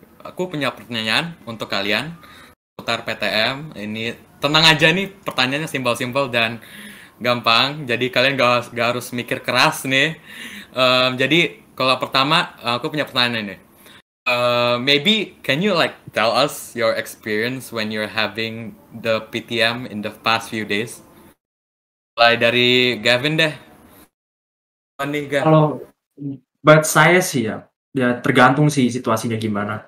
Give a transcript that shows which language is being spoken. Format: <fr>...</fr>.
<id>Aku punya pertanyaan untuk kalian putar PTM. Ini tenang aja nih, pertanyaannya simpel-simpel dan gampang. Jadi kalian gak harus mikir keras nih. Jadi kalau pertama aku punya pertanyaan ini.</id> <en>Maybe can you like tell us your experience when you're having the PTM in the past few days?</en> <id>Mulai dari Gavin deh. Buat saya sih ya tergantung sih situasinya gimana.</id>